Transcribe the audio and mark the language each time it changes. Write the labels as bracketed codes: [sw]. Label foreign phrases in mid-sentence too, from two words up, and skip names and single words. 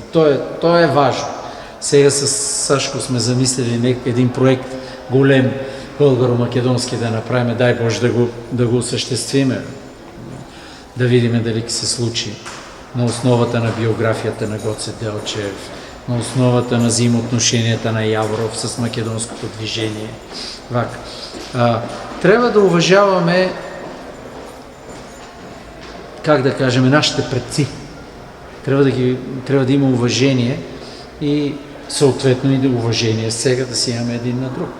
[bg] Тоа е важно. Сега с Сашко сме замислили един проект голем българо-македонски да направиме, дай Боже да го осъществиме, [mk] да видиме дали ќе се случи [bg] на основата на биографията на Гоце Делчев, на основата на взаимоотношенията на Яворов с македонското движение. Трябва да уважаваме, как да кажем, нашите предци. Трябва да има уважение и съответно и да уважение сега да си имаме един на друг.